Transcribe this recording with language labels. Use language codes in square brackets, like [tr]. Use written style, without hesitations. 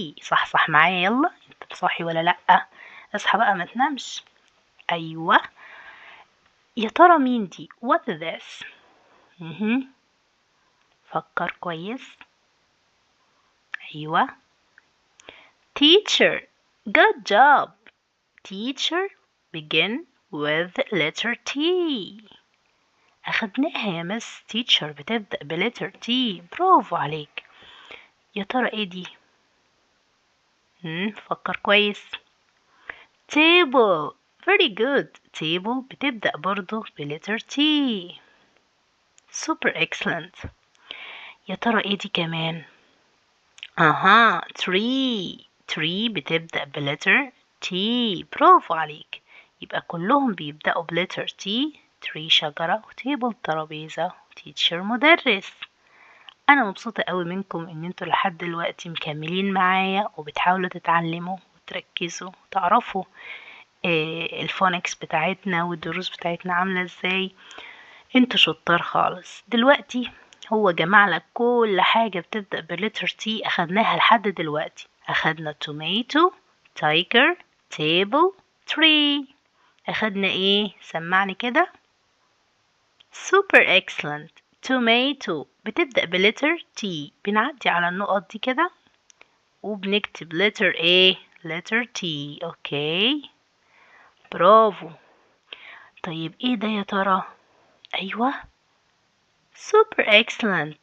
[ar] صح معايا يلا، انت صاحي ولا لأ؟ اصحى بقى ما تنامش. ايوه، يا ترى مين دي؟ [en] what is this؟ [ar] فكر كويس. [en] ايوه teacher. good job. teacher begin with letter T. [ar] أخدناها يا مس. teacher بتبدأ بلتر T. برافو عليك. يا ترى ايه دي؟ فكر كويس. table. [en] very good. [ar] table بتبدأ برضو بلتر T. [en] super excellent. [ar] يا ترى ايه دي كمان؟ tree. tree بتبدأ بلتر T. برافو عليك. يبقى كلهم بيبدأوا بلتر T. tree شجرة، وتيبل ترابيزة، وتيتشر مدرس. أنا مبسوطة قوي منكم إن انتوا لحد دلوقتي مكملين معايا وبتحاولوا تتعلموا وتركزوا وتعرفوا الفونكس بتاعتنا والدروس بتاعتنا عاملة ازاي. انتوا شطار خالص. دلوقتي هو جمع لك كل حاجة بتبدأ بلتر T أخدناها لحد دلوقتي. [en] أخدنا tomato, tiger, table, tree. [ar] أخدنا ايه؟ سمعني كده. [en] super excellent. [ar] tomato بتبدأ بلتر T. بنعدي على النقط دي كده وبنكتب [en] letter A letter T. [ar] اوكي برافو. طيب ايه ده يا ترى؟ ايوه [en] super excellent.